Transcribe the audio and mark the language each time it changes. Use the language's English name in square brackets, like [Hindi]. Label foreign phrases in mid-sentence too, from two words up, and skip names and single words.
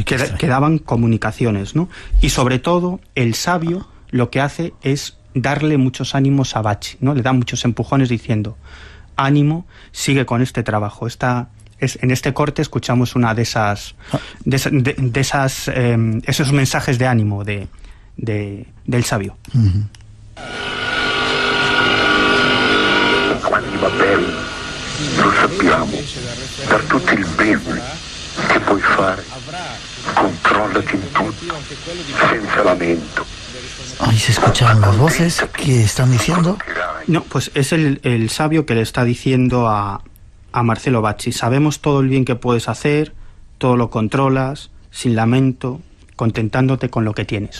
[Spanish] Que daban comunicaciones, ¿no? Y sobre todo, el sabio lo que hace es darle muchos ánimos a Bacci, ¿no? Le da muchos empujones diciendo: ánimo, sigue con este trabajo. En este corte escuchamos una de esas esos mensajes de ánimo del sabio. [Italian] Quando va bene, lo sappiamo, per tutto il bene che puoi fare, controllati in tutto, senza lamento. [Spanish] Ahí se escuchan las voces que están diciendo. No, pues es el sabio que le está diciendo a Marcello Bacci: sabemos todo el bien que puedes hacer, todo lo controlas, sin lamento, contentándote con lo que tienes.